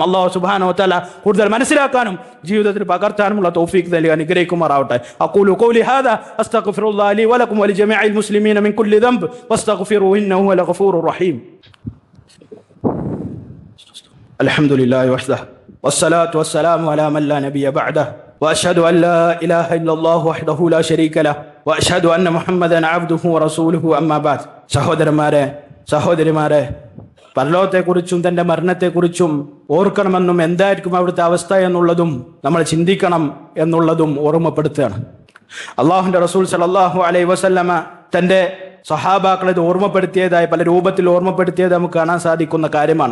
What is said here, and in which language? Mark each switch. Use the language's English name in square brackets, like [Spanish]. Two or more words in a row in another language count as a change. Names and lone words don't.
[Malayalam] അല്ലാഹു [Arabic] سبحانه وتعالى [Malayalam] കൂടുതൽ മനസ്സിലാക്കാനും ജീവിതത്തിൽ പകർത്താനുമുള്ള തൗഫീഖ് നൽകി അനുഗ്രഹിക്കുമാറാവട്ടെ. [Arabic] أقول قولي هذا أستغفر الله لي ولكم ولجميع المسلمين من كل ذنب واستغفروه إنه هو الغفور الرحيم. الحمد لله وحده والصلاة والسلام على من لا نبي بعده وأشهد أن لا إله إلا الله وحده لا شريك له وأشهد أن محمدا عبده ورسوله أما بعد. [Malayalam] സഹോദരിമാരെ, പരലോകത്തെക്കുറിച്ചും തന്റെ മരണത്തെക്കുറിച്ചും ഓർക്കണമെന്നും എന്തായിരിക്കും അവിടുത്തെ അവസ്ഥ എന്നുള്ളതും നമ്മൾ ചിന്തിക്കണം എന്നുള്ളതും ഓർമ്മപ്പെടുത്തുകയാണ്. അള്ളാഹുവിന്റെ റസൂൽ [Arabic] صلى الله عليه وسلم [Malayalam] തന്റെ സഹാബാക്കളെ ഇത് ഓർമ്മപ്പെടുത്തിയതായി പല രൂപത്തിൽ ഓർമ്മപ്പെടുത്തിയത് നമുക്ക് കാണാൻ സാധിക്കുന്ന കാര്യമാണ്.